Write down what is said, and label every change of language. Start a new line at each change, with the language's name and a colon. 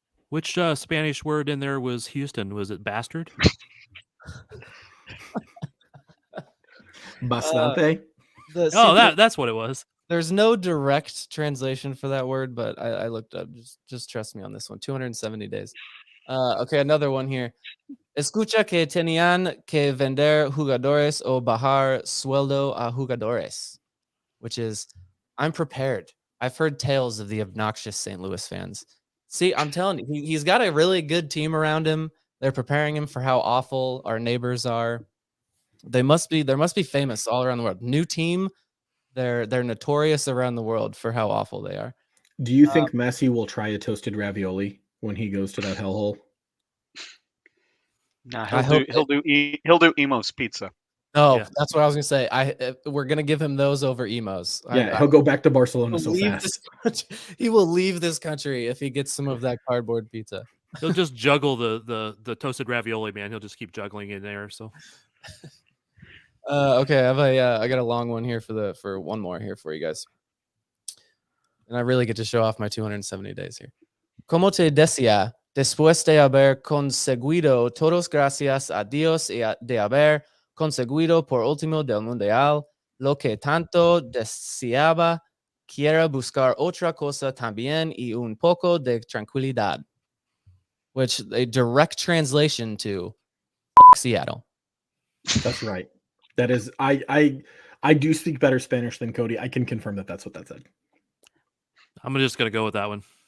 English: Which Spanish word in there was Houston? Was it bastard?
Spanish: Bastante.
English: That's what it was. There's no direct translation for that word, but I looked up. Just trust me on this one. 270 days. Okay, another one here.
Spanish: Escucha que tenían que vender jugadores o bajar sueldo a jugadores,
English: which is, I'm prepared. I've heard tales of the obnoxious St. Louis fans. See, I'm telling you, he's got a really good team around him. They're preparing him for how awful our neighbors are. There must be famous all around the world. New team, they're notorious around the world for how awful they are. Do you think Messi will try a toasted ravioli when he goes to that hellhole? No, he'll do Emo's pizza. Oh, yeah. That's what I was gonna say. We're gonna give him those over Emo's. Yeah, he'll go back to Barcelona so fast. He will leave this country if he gets some of that cardboard pizza. He'll just juggle the toasted ravioli, man. He'll just keep juggling in there. So, okay, I got a long one here for one more here for you guys, and I really get to show off my 270 days here.
Spanish: Como te decía, después de haber conseguido todos gracias a Dios y de haber conseguido por último del Mundial, lo que tanto deseaba, quiero buscar otra cosa también y un poco de tranquilidad.
English: Which a direct translation to Seattle. That's right. That is, I do speak better Spanish than Cody. I can confirm that that's what that said. I'm just going to go with that one.